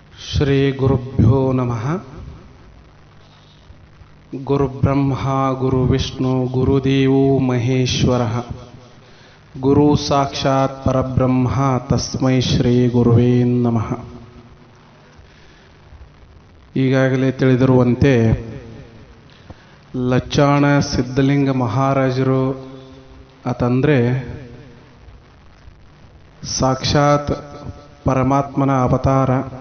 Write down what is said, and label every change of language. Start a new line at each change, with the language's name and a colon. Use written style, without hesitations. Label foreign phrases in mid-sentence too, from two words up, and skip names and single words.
Sanskrit: ಶ್ರೀ ಗುರುಭ್ಯೋ ನಮಃ. ಗುರುಬ್ರಹ್ಮ ಗುರುವಿಷ್ಣು ಗುರುದೇವೋ ಮಹೇಶ್ವರ ಗುರು ಸಾಕ್ಷಾತ್ ಪರಬ್ರಹ್ಮ ತಸ್ಮೈ ಶ್ರೀ ಗುರುವೇ ನಮಃ.
Kannada: ಈಗಾಗಲೇ ತಿಳಿದಿರುವಂತೆ ಲಚ್ಚಾಣ ಸಿದ್ಧಲಿಂಗ ಮಹಾರಾಜರು ಅಂತಂದರೆ ಸಾಕ್ಷಾತ್ ಪರಮಾತ್ಮನ ಅವತಾರ.